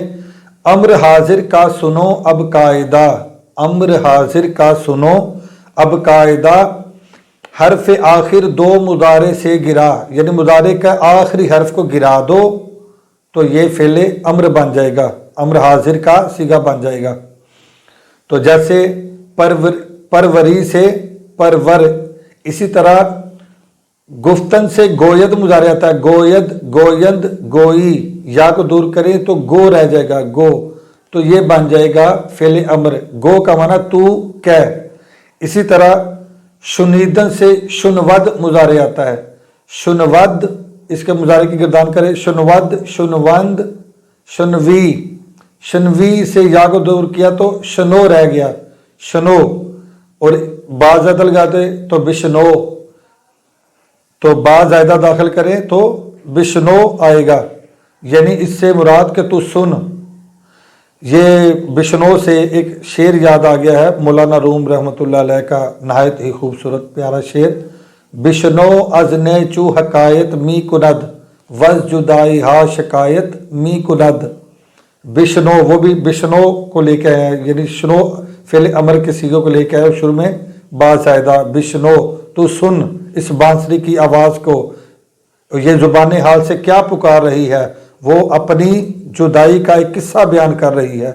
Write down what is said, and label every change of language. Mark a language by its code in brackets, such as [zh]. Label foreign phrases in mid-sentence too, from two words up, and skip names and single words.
[ur] امر حاضر کا سنو اب قاعدہ، امر حاضر کا سنو اب قاعدہ، حرف آخر دو مضارع سے گرا، یعنی مضارع کا آخری حرف کو گرا دو تو یہ فعل امر بن جائے گا، امر حاضر کا صیغہ بن جائے گا۔ تو جیسے پروری سے پرور، اسی طرح گفتن سے گوید مضارع آتا ہے، [fa] گوید، گویند، [ur] گوئی، یا کو دور کریں تو گو رہ جائے گا، گو، تو یہ بن جائے گا فعل امر، گو کا معنی تو کہہ۔ اسی طرح شنیدن سے شنود مضارع آتا ہے، شنود، اس کے مضارع کی گردان کریں، [fa] شنود، شنوند، شنوی، [ur] شنوی سے یا کو دور کیا تو شنو رہ گیا، شنو، اور با زائدہ لگاتے تو بشنو، تو با زائدہ داخل کریں تو بشنو آئے گا، یعنی اس سے مراد کہ تو سن۔ یہ بشنو سے ایک شعر یاد آ گیا ہے مولانا روم رحمۃ اللہ علیہ کا، نہایت ہی خوبصورت پیارا شعر، [fa] بشنو از نیچو حکایت می کند وز جدائی ہا شکایت می کند۔ [ur] بشنو، وہ بھی بشنو کو لے کے آئے ہیں، یعنی شنو فعل امر کے صیغے کو لے کے آئے، شروع میں با زائدہ، بشنو، تو سن اس بانسری کی آواز کو، یہ زبان حال سے کیا پکار رہی ہے، وہ اپنی جدائی کا ایک قصہ بیان کر رہی ہے۔